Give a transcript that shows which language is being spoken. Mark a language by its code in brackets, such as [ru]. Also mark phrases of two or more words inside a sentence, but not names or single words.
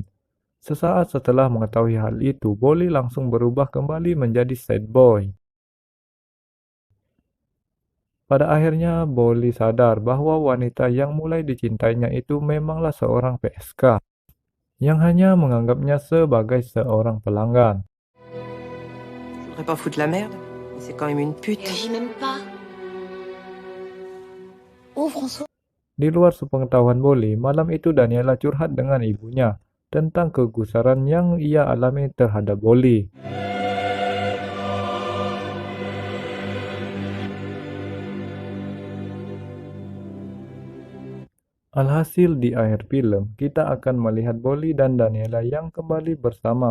[id] Sesaat setelah mengetahui hal itu, Bolly langsung berubah kembali menjadi [en] sad boy. [id] Pada akhirnya, Bolly sadar bahwa wanita yang mulai dicintainya itu memanglah seorang PSK, yang hanya menganggapnya sebagai seorang pelanggan. [fr] Je voudrais pas foutre la merde, mais c'est quand même une pute. Réagis même pas. Oh, François. [id] Di luar sepengetahuan Bolly, malam itu Daniela curhat dengan ibunya tentang kegusaran yang ia alami terhadap Bolly. Alhasil di akhir film, kita akan melihat Bolly dan Daniela yang kembali bersama.